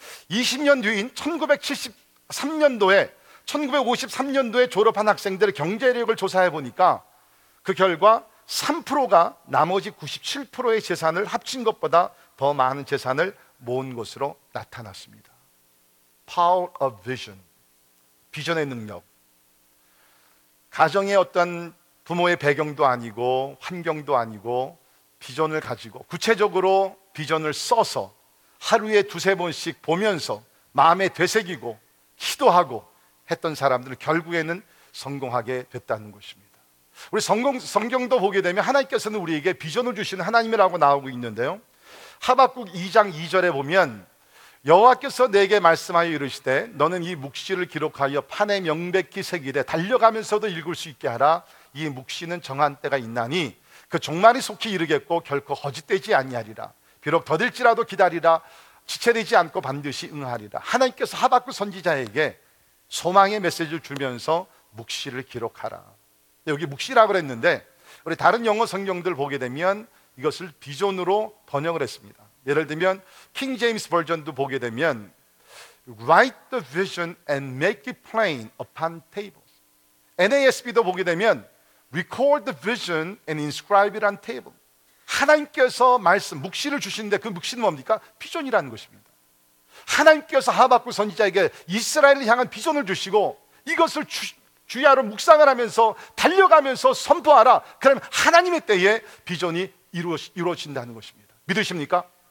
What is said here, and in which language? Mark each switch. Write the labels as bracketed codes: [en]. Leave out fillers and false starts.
[ko] 20년 뒤인 1953년도에 졸업한 학생들의 경제력을 조사해 보니까 그 결과 3%가 나머지 97%의 재산을 합친 것보다 더 많은 재산을 모은 것으로 나타났습니다. [en] Power of vision, [ko] 비전의 능력. 가정의 어떤 부모의 배경도 아니고 환경도 아니고 비전을 가지고 구체적으로 비전을 써서 하루에 두세 번씩 보면서 마음에 되새기고 기도하고 했던 사람들은 결국에는 성공하게 됐다는 것입니다. 우리 성경도 보게 되면 하나님께서는 우리에게 비전을 주시는 하나님이라고 나오고 있는데요. 하박국 2장 2절에 보면 여호와께서 내게 말씀하여 이르시되 너는 이 묵시를 기록하여 판에 명백히 새기되 달려가면서도 읽을 수 있게 하라. 이 묵시는 정한 때가 있나니 그 종말이 속히 이르겠고 결코 거짓되지 아니하리라. 비록 더딜지라도 기다리라. 지체되지 않고 반드시 응하리라. 하나님께서 하박국 선지자에게 소망의 메시지를 주면서 묵시를 기록하라. 여기 묵시라고 했는데 우리 다른 영어 성경들 보게 되면 이것을 비전으로 번역을 했습니다. 예를 들면 킹 제임스 버전도 보게 되면 [en] Write the vision and make it plain upon tables. NASB도 [ko] 보게 되면 [en] Record the vision and inscribe it on table. [ko] 하나님께서 말씀, 묵시를 주시는데 그 묵시는 뭡니까? 비전이라는 것입니다. 하나님께서 하박국 선지자에게 이스라엘을 향한 비전을 주시고 이것을 주야로 묵상을 하면서 달려가면서 선포하라. 그러면 하나님의 때에 비전이 이루어진다는 것입니다. 믿으십니까?